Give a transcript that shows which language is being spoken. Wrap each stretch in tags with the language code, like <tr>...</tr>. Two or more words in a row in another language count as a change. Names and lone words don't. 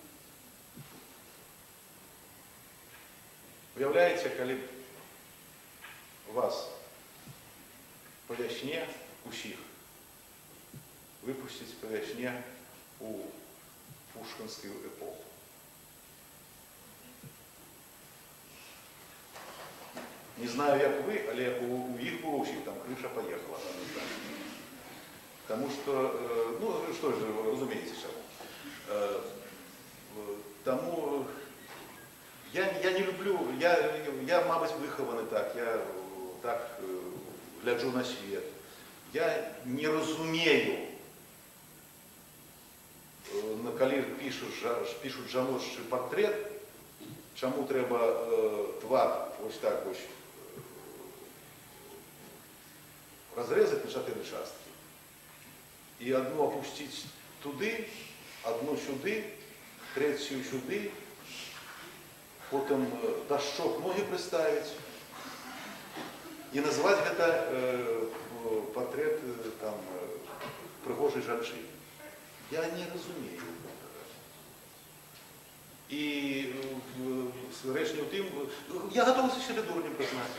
<be>Уявляеце, калі вас па вясне усіх выпусціць па вясне у пушкінскую эпоху. Не знаю, як вы, але у іх было ўсіх там</be> <ru>крыша паехала. Потому что, что же,</ru> <be>разумеете, чаму. Тому я не люблю, я мабуть, выхованы так, я так гляджу на свет. Я не разумею, калі пишут жаночы портрет, чаму трэба твар вось так вось разрезать на 4 часткі. І одну опусціць туды, одну сюды, третью сюды, потом дашчок ноги прыставіць і назваць гэта портрет там прыгожай жанчыны. Я не разумею гэтага. І рэч не ў тым, я готовы сябе дурнем прызнаць.</be>